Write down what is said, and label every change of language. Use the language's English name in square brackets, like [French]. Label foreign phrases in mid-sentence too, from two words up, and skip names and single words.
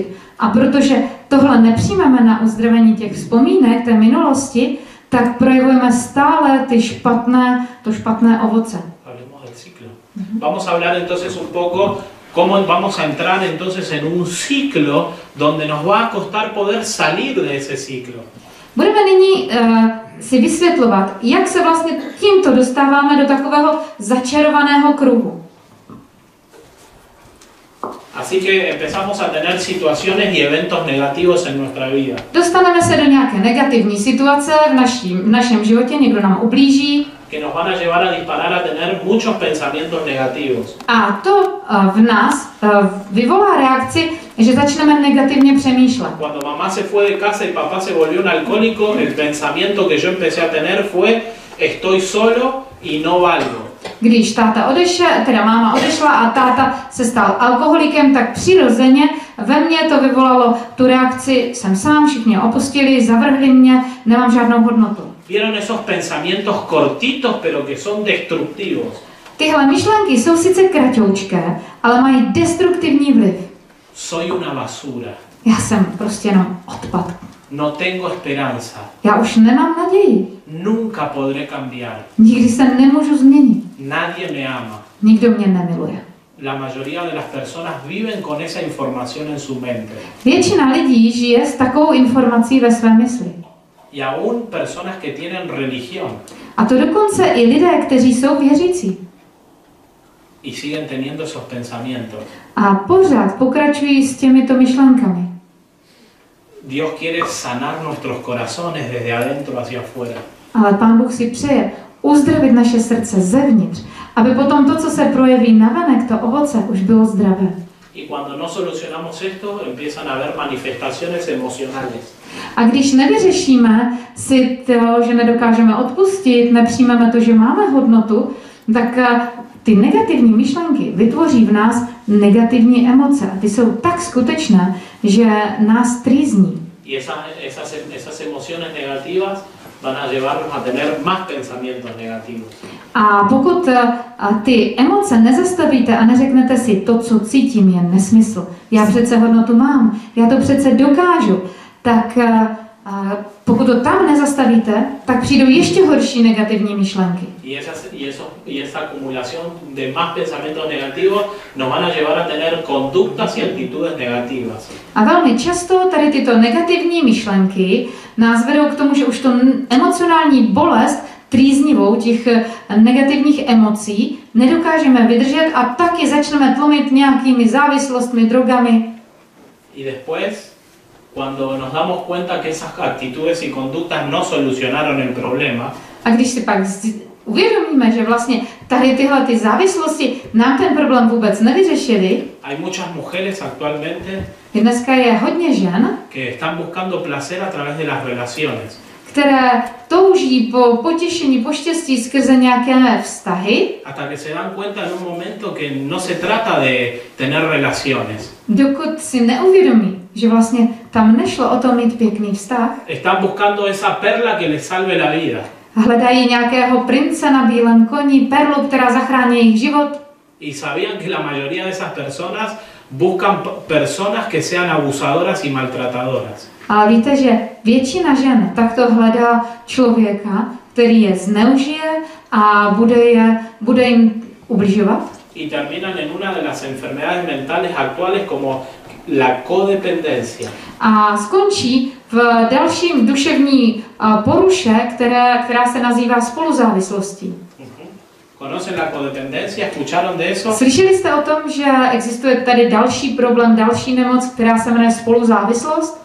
[Czech] A protože tohle nepřijmeme na uzdravení těch vzpomínek té minulosti, tak projevujeme stále to špatné ovoce. [Spanish] Hablemos del ciclo. Vamos a hablar entonces un poco cómo vamos a entrar entonces en un ciclo donde nos va a costar poder salir de ese ciclo. [Czech] Budeme nyní si vysvětlovat, jak se vlastně tímto dostáváme do takového začarovaného kruhu. [Spanish] Así que empezamos a tener situaciones y eventos negativos en nuestra vida. [Czech] Dostaneme se do nějaké negativní situace v našem životě, někdo nám ublíží. [Spanish] Que nos van a llevar a disparar a tener muchos pensamientos negativos. [Czech] A to v nás vyvolá reakci, že začneme negativně přemýšlet. [Spanish] Cuando mamá se fue de casa y papá se volvió un alcohólico, el pensamiento que yo empecé a tener fue: estoy solo y no valgo. [Czech] Když máma odešla a táta se stal alkoholikem, tak přirozeně ve mně to vyvolalo tu reakci: jsem sám, všichni mě opustili, zavrhli mě, nemám žádnou hodnotu. [Spanish] ¿Vieron esos pensamientos cortitos pero que son destructivos? [Czech] Tyhle myšlenky jsou sice kratoučké, ale mají destruktivní vliv. [Spanish] Soy una basura. [Czech] Já jsem prostě jenom odpad. [Spanish] No tengo esperanza. [Czech] Já už nemám naději. [Spanish] Nunca podré cambiar. [Czech] Nikdy se nemůžu změnit. [Spanish] Nadie me ama. [Czech] Nikdo mě nemiluje. [Spanish] La mayoría de las personas viven con esa información en su mente. [Czech] Většina lidí žije s takovou informací ve své mysli. [Spanish] Y aún personas que tienen religión. [Czech] A to dokonce i lidé, kteří jsou věřící. [Spanish] Y siguen teniendo esos pensamientos. [Czech] A pořád pokračují s těmito myšlenkami. [Spanish] Dios quiere sanar nuestros corazones desde adentro hacia afuera. [Czech] Ale Pán Bůh si přeje uzdravit naše srdce zevnitř, aby potom to, co se projeví navenek, to ovoce, už bylo zdravé. [Spanish] Y cuando no solucionamos esto, empiezan a haber manifestaciones emocionales. [Czech] A když nevyřešíme si to, že nedokážeme odpustit, nepřijmeme to, že máme hodnotu, tak ty negativní myšlenky vytvoří v nás negativní emoce. A ty jsou tak skutečné, že nás trýzní. [Spanish] Y esas emociones negativas van a llevarnos a tener más pensamientos negativos. [Czech] A pokud ty emoce nezastavíte a neřeknete si, to, co cítím, je nesmysl. Já přece hodnotu mám, já to přece dokážu. Tak pokud to tam nezastavíte, tak přijdou ještě horší negativní myšlenky. [Spanish] Y esa acumulación de más pensamientos negativos nos van a llevar a tener conductas y actitudes negativas. [Czech] A velmi často tady tyto negativní myšlenky nás vedou k tomu, že už to emocionální bolest trýznivou těch negativních emocí nedokážeme vydržet a taky začneme tlumit nějakými závislostmi, drogami. [Spanish] Y después, cuando nos damos cuenta que esas actitudes y conductas no solucionaron el problema, [Czech] a když si pak uvědomíme, že vlastně tady tyhle ty závislosti nám ten problém vůbec nevyřešily, [Spanish] hay muchas mujeres actualmente [Czech] dneska je hodně žen, [Spanish] que están buscando placer a través de las relaciones. [Czech] Které touží po potěšení, po štěstí skrze nějaké vztahy, [Spanish] hasta que se dan cuenta en un momento que no se trata de tener relaciones. [Czech] Dokud si neuvědomí, že vlastně tam nešlo o to mít pěkný vztah. [Spanish] Están buscando esa perla que les salve la vida. [Czech] Hledají nějakého prince na bílém koni, perlu, která zachrání jejich život. [Spanish] Y sabían que la mayoría de esas personas buscan personas que sean abusadoras y maltratadoras. [Czech] A víte, že většina žen takto hledá člověka, který je zneužije a bude jim ubližovat. [Spanish] Y terminan en una de las enfermedades mentales actuales como la codependencia. [Czech] A skončí v dalším duševní poruše, která se nazývá spoluzávislostí. [Spanish] ¿Conocen la codependencia? ¿Escucharon de eso? [Czech] Slyšeli jste o tom, že existuje tady další problém, další nemoc, která se jmenuje spoluzávislost?